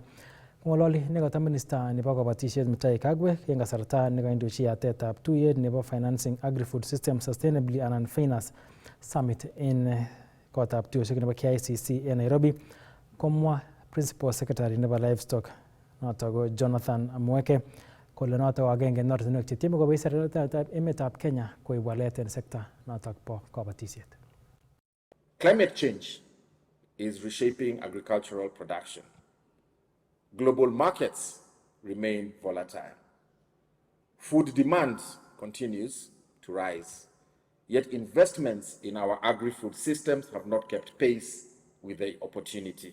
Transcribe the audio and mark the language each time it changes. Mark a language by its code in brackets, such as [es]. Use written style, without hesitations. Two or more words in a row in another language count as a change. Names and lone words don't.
[kln] Kong'ololi nekata minista nebo kabatisiet Mutahi Kagwe en kasarta nekaindochi yatetab tuyet nebo Financing Agri-Food Systems Sustainably anan FAINAS Summit en kotab tuyosiek nebo KICC en Nairobi, komwa [en] Principal Secretary [kln] nebo Livestock noto ko Jonathan Mweke kole noto ko agenge en ortinwek chetieme kobois serikalitab emetab Kenya koib walet en sekta noto bo kabatisiet. [en] Climate change is reshaping agricultural production. Global markets remain volatile. Food demand continues to rise, yet investments in our agri-food systems have not kept pace with the opportunity.